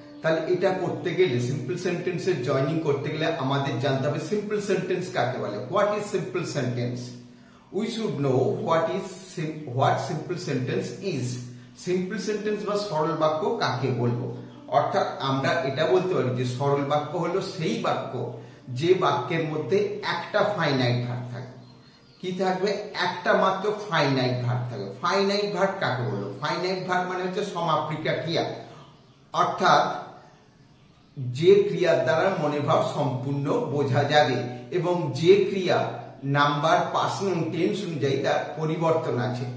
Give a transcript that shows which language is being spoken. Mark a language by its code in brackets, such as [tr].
[bn] তাহলে এটা করতে গেলে সিম্পল সেন্টেন্সের জয়েনিং করতে গেলে আমাদের জানতে হবে সিম্পল সেন্টেন্স কাকে বলে। [en] What is simple sentence? We should know what simple sentence is. [bn] Simple sentence বা সরল বাক্য কাকে বলবো। অর্থাৎ আমরা এটা বলতে পারি যে সরল বাক্য হলো সেই বাক্য যে বাক্যের মধ্যে একটা ফাইনাইট ভার্ব থাকে। কি থাকবে? একটা মাত্র ফাইনাইট ভার্ব থাকবে। ফাইনাইট ভার্ব কাকে বলবো? ফাইনাইট ভার্ব মানে হচ্ছে সমাপিকা ক্রিয়া, অর্থাৎ যে ক্রিয়ার দ্বারা মনোভাব সম্পূর্ণ বোঝা যাবে এবং যে ক্রিয়া নাম্বার পার্সন এবং টেন্স অনুযায়ী তার পরিবর্তন আছে।